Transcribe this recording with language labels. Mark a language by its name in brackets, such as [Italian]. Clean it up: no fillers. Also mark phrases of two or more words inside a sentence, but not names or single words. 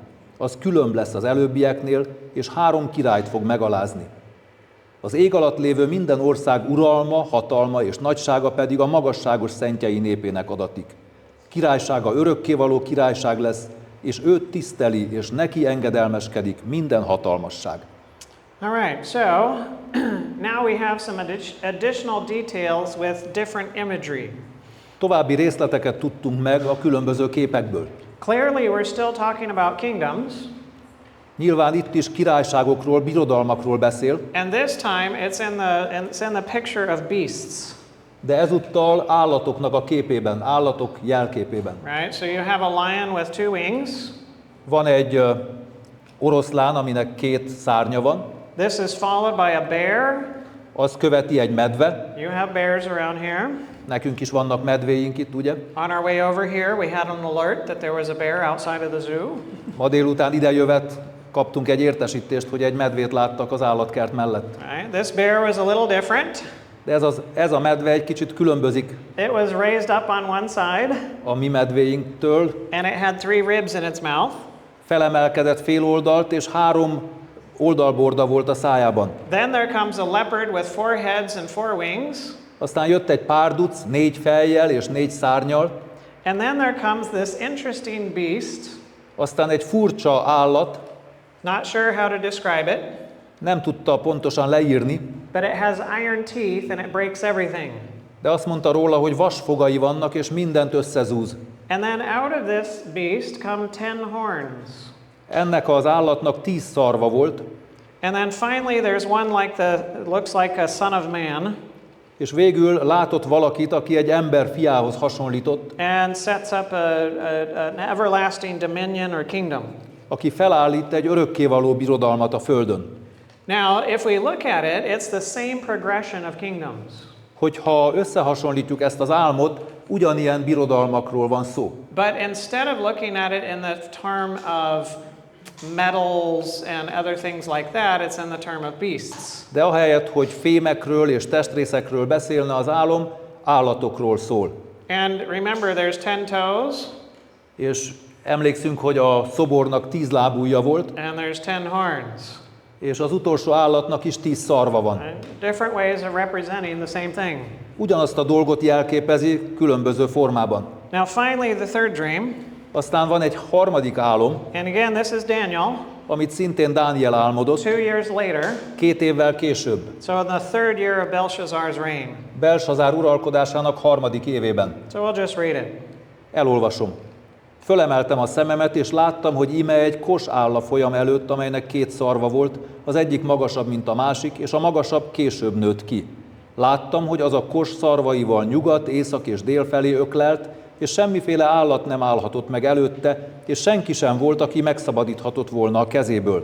[Hungarian] Az különb lesz az előbbieknél, és 3 királyt fog megalázni. Az ég alatt lévő minden ország uralma, hatalma és nagysága pedig a magasságos szentjei népének adatik. Királysága örökkévaló királyság lesz, és őt tiszteli, és neki engedelmeskedik minden hatalmasság. [English] All right, so now we have some additional details with different imagery. [Hungarian] További részleteket tudtunk meg a különböző képekből. [English] Clearly, we're still talking about kingdoms. [Hungarian] Nyilván itt is királyságokról, birodalmakról beszél, [English] And this time it's in the picture of beasts. [Hungarian] de ezúttal állatoknak a képében, állatok jelképében. [English] Right? So you have a lion with 2 wings. [Hungarian] Van egy oroszlán, aminek 2 szárnya van, [English] This is followed by a bear. [Hungarian] az követi egy medve. [English] You have bears around here. [Hungarian] Nekünk is vannak medvéink itt, ugye? [English] On our way over here, we had an alert that there was a bear outside of the zoo. [Hungarian] Ma délután idejövet, kaptunk egy értesítést, hogy egy medvét láttak az állatkert mellett. [English] Right? This bear was a little different. [Hungarian] De ez a medve egy kicsit különbözik [English] It was raised up on one side, [Hungarian] a mi medvéinktől. [English] and it had 3 ribs in its mouth. [Hungarian] Felemelkedett fél oldalt, és 3 oldalborda volt a szájában. [English] Then there comes a leopard with 4 heads and 4 wings. [Hungarian] Aztán jött egy párduc, 4 fejjel és 4 szárnyal. [English] And then there comes this interesting beast. [Hungarian] Aztán egy furcsa állat, [English] Not sure how to describe it, [Hungarian] nem tudta pontosan leírni, [English] but it has iron teeth and it breaks everything. [Hungarian] de azt mondta róla, hogy vasfogai vannak, és mindent összezúz. [English] And then out of this beast come 10 horns. [Hungarian] Ennek az állatnak 10 szarva volt, [English] And then finally there's one looks like a son of man, [Hungarian] és végül látott valakit, aki egy ember fiához hasonlított, [English] and sets up an everlasting dominion or kingdom. [Hungarian] aki felállít egy örökkévaló birodalmat a földön. [English] Now, if we look at it, it's the same progression of kingdoms. [Hungarian] Hogyha összehasonlítjuk ezt az álmot, ugyanilyen birodalmakról van szó. [English] But instead of looking at it in the term of metals and other things like that, it's in the term of beasts. [Hungarian] De ahelyett, hogy fémekről és testrészekről beszélne, az álom állatokról szól. [English] And remember, there's 10 toes, [Hungarian] És emlékszünk, hogy a szobornak 10 lábúja volt, [English] and there's 10 horns. [Hungarian] és az utolsó állatnak is 10 szarva van. [English] And different ways of representing the same thing. [Hungarian] Ugyanazt a dolgot jelképezi különböző formában. [English] Now, finally, the third dream. [Hungarian] Aztán van egy harmadik álom, [English] And again, this is Daniel, [Hungarian] amit szintén Dániel álmodott [English] 2 years later. [Hungarian] 2 évvel később, [English] So in the 3rd year of Belshazzar's reign. [Hungarian] Belsazár uralkodásának 3. évében. [English] So we'll just read it. [Hungarian] Elolvasom. Fölemeltem a szememet, és láttam, hogy íme egy kos áll a folyam előtt, amelynek 2 szarva volt, az egyik magasabb, mint a másik, és a magasabb később nőtt ki. Láttam, hogy az a kos szarvaival nyugat, észak és dél felé öklelt, és semmiféle állat nem állhatott meg előtte, és senki sem volt, aki megszabadíthatott volna a kezéből.